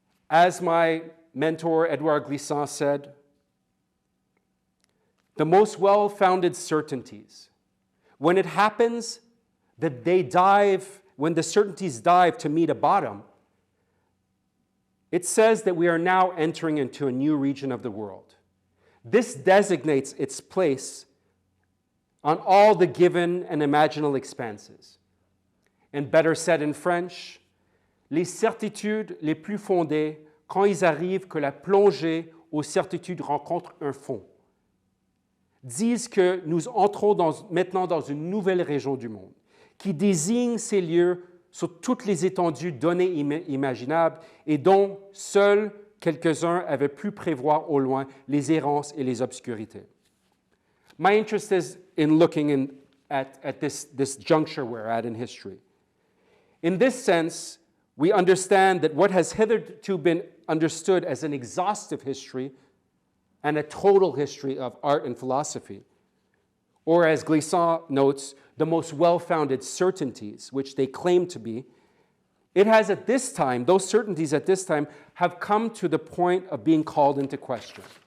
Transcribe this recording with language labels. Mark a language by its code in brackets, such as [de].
[en] As my mentor, Edouard Glissant, said, the most well-founded certainties, when it happens that when the certainties dive to meet a bottom, it says that we are now entering into a new region of the world. This designates its place on all the given and imaginal expanses. [fr] And better said in French, les certitudes les plus fondées, quand ils arrivent que la plongée aux certitudes rencontre un fond, disent que nous entrons maintenant dans une nouvelle région du monde, qui désigne ces lieux sur toutes les étendues données imaginables et dont seuls quelques-uns avaient pu prévoir au loin les errances et les obscurités. [en] My interest is in looking at this juncture we're at in history. In this sense, we understand that what has hitherto been understood as an exhaustive history and a total history of art and philosophy, or as Glissant notes, the most well-founded certainties, which they claim to be, it has at this time, those certainties at this time, have come to the point of being called into question.